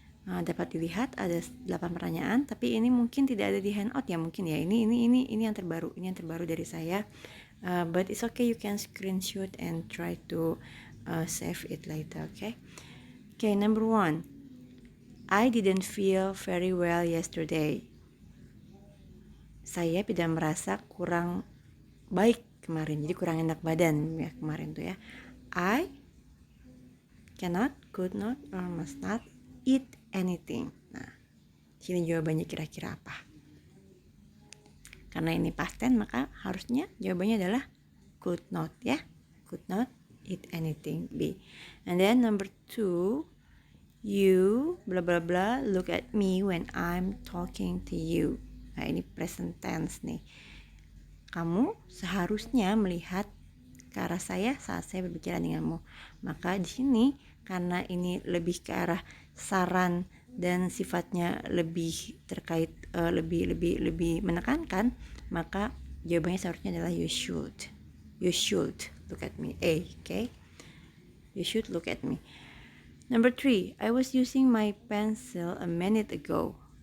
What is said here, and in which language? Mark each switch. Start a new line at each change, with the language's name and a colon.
Indonesian: Dapat dilihat ada 8 pertanyaan, tapi ini mungkin tidak ada di handout ya, mungkin ya. Ini yang terbaru, dari saya.
English: But it's okay, you can screenshot and try to save it later, okay? Okay, number 1. I didn't feel very well yesterday.
Indonesian: Saya tidak merasa kurang baik kemarin, jadi kurang enak badan ya kemarin tuh ya.
English: I cannot, could not, or must not eat anything.
Indonesian: Nah, sini jawabannya kira-kira apa? Karena ini past tense, maka harusnya jawabannya adalah
English: could not
Indonesian: ya.
English: Could not eat anything, B. And then number 2, you blah blah blah look at me when I'm talking to you.
Indonesian: Nah, ini present tense nih. Kamu seharusnya melihat ke arah saya saat saya berbicara denganmu. Maka di sini karena ini lebih ke arah saran dan sifatnya lebih terkait lebih menekankan, maka jawabannya seharusnya adalah
English: you should look at me. A, okay? You should look at me. Number 3, I was using my pencil a minute ago.